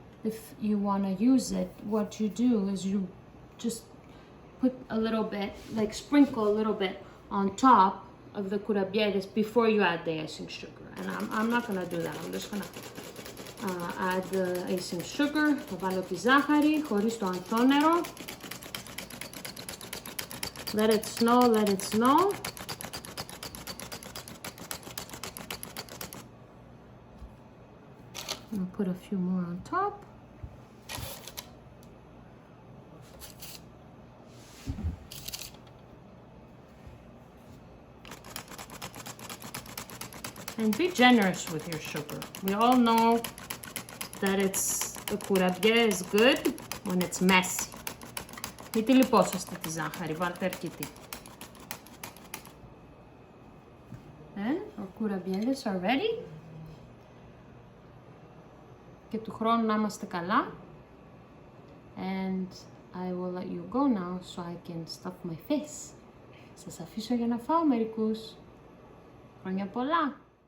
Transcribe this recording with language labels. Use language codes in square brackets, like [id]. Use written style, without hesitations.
[en] If you want to use it, what you do is you just put a little bit, like sprinkle a little bit on top of the κουραβιέδες before you add the icing sugar. And I'm not gonna do that. I'm just gonna add the icing sugar. [el] Θα βάλω τη ζάχαρη χωρίς το ανθόνερο. [en] Let it snow, let it snow. I'll put a few more on top. And be generous with your sugar. We all know that the kurabiye is good when it's messy. [el] Μην τη λιπόσαστε τη ζάχαρη, βάλτε αρκετή. [en] And our κουραβιέδες are ready. [el] Και του χρόνου να είμαστε καλά. [en] And I will let you go now so I can stuff my face. [el] Σας αφήσω για να φάω μερικούς. Χρόνια πολλά!